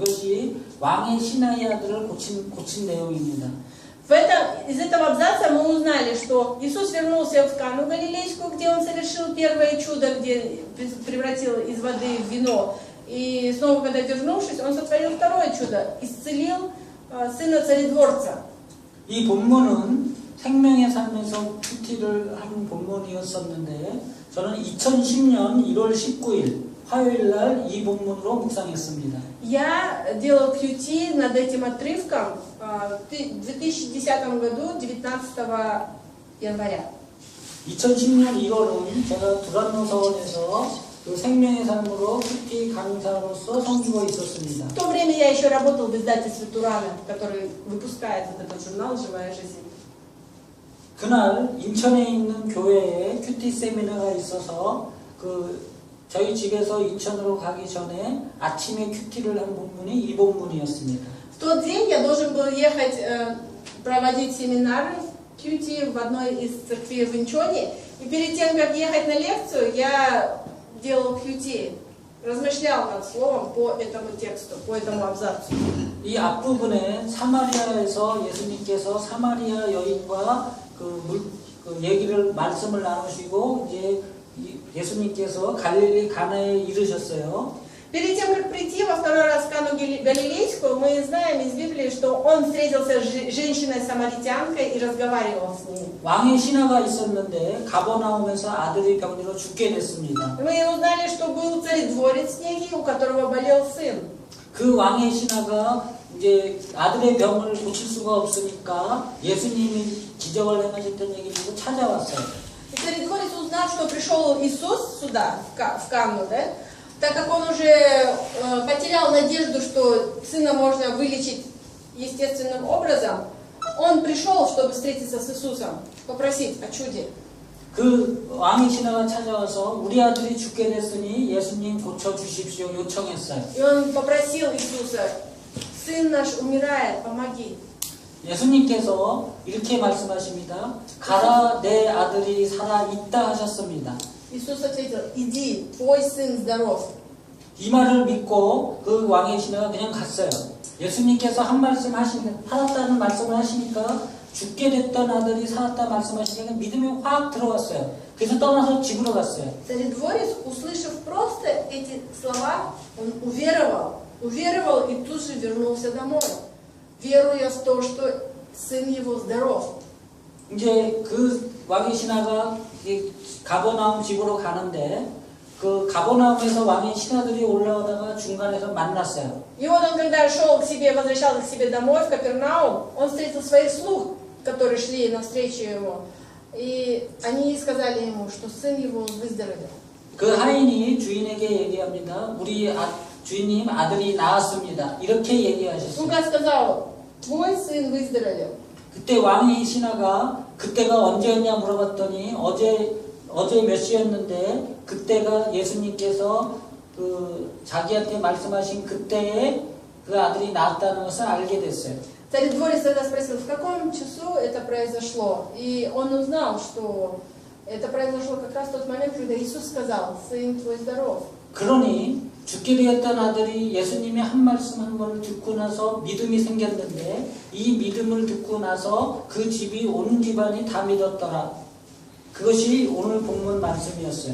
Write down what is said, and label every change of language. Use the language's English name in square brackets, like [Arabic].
[Korean] 이것이 왕의 신하의 아들을 고친 내용입니다. [Russian] Из этого абзаца мы узнали, что Иисус вернулся в Кану Галилейскую, где он совершил первое чудо, где превратил из воды в вино. И снова, когда вернувшись, он сотворил второе чудо, исцелил сына царедворца. [Korean] 이 본문은 생명의 삶에서 QT를 한 본문이었었는데 저는 2010년 1월 19일 화요일 날 이 본문으로 묵상했습니다. [Russian] Я делал QT над этим отрывком в 2010 году, 19 января. [Korean] 2010년 1월은 제가 두란노 서원에서 그 생명의 삶으로 큐티 강사로서 섬기고 있었습니다. [Russian] В то время я еще работал в издательстве Турана, который выпускает вот этот журнал «Живая жизнь». [Korean] 그날 인천에 있는 교회에 큐티 세미나가 있어서 저희 집에서 인천으로 가기 전에 아침에 큐티를 한 본문이 이 본문이었습니다. [Russian] В тот день я должен был ехать проводить семинары Кьюти в одной из церквей в Инчоне. И перед тем, как ехать на лекцию, я делал Кьюти, размышлял над словом по этому тексту, по этому абзацу. [Korean] 이 앞부분에 사마리아에서 예수님께서 사마리아 여인과 얘기를 말씀을 나누시고 이제 예수님께서 갈릴리 가나에 이르셨어요. [Russian] Перед тем, как прийти во второй раз в Кану Галилейскую, мы знаем из Библии, что он встретился с женщиной-самаритянкой и разговаривал с ней. [Korean] 왕의 신하가 있었는데 가버나움에서 아들이 병들어 죽게 됐습니다. [Russian] Мы узнали, что был царедворец некий, у которого болел сын. [Korean] 그 왕의 신하가 이제 아들의 병을 고칠 수가 없으니까 예수님이 기적을 행하셨던 얘기를 듣고 찾아왔어요. [Russian] И царедворец, узнав, что пришел Иисус сюда, в Канну, да, так как он уже потерял надежду, что сына можно вылечить естественным образом, он пришел, чтобы встретиться с Иисусом, попросить о чуде. [Korean] 그 왕의 신하가 찾아와서 우리 아들이 죽게 됐으니 예수님 고쳐주십시오 요청했어요. [Russian] И он попросил Иисуса: сын наш умирает, помоги. [Korean] 예수님께서 이렇게 말씀하십니다. 가라, 내 아들이 살아 있다 하셨습니다. [Russian] Иисус ответил: иди, твой сын здоров. [Korean] 이 말을 믿고 그 왕의 신하가 그냥 갔어요. 예수님께서 한 말씀 살았다는 말씀을 하시니까 죽게 됐던 아들이 살았다 말씀하시니까 믿음이 확 들어왔어요. 그래서 떠나서 집으로 갔어요. [Russian] Царедворец, услышав просто эти слова, он уверовал и тут же вернулся домой, веруя в то, что сын его здоров. [Korean] 이제 그 왕의 신하가 가버나움 집으로 가는데 그 가버나움에서 왕의 신하들이 올라오다가 중간에서 만났어요. [Russian] И вот он, когда шел к себе, возвращался к себе домой, в Капернаум, он встретил своих слуг, которые шли навстречу ему. И они сказали ему, что сын его выздоровел. [Korean] 그 하인이 주인에게 얘기합니다. 우리 주인님 아들이 나았습니다. 이렇게 얘기하셨어요. [Russian] Слуга сказал: твой сын выздоровел. [Korean] 그때 왕의 신하가 그때가 언제였냐 물어봤더니 어제 몇 시였는데 그때가 예수님께서 자기한테 말씀하신 그때에 그 아들이 낳았다는 것을 알게 됐어요. [Russian] Царедворец тогда спросил, в каком часу это произошло. И он узнал, что это произошло как раз в тот момент, когда Иисус сказал: сын твой здоров. [Korean] 그러니 죽게 되었던 아들이 예수님의 한 말씀 한 번을 듣고 나서 믿음이 생겼는데 이 믿음을 듣고 나서 그 집이 온 집안이 다 믿었더라. 그것이 오늘 본문 말씀이었어요.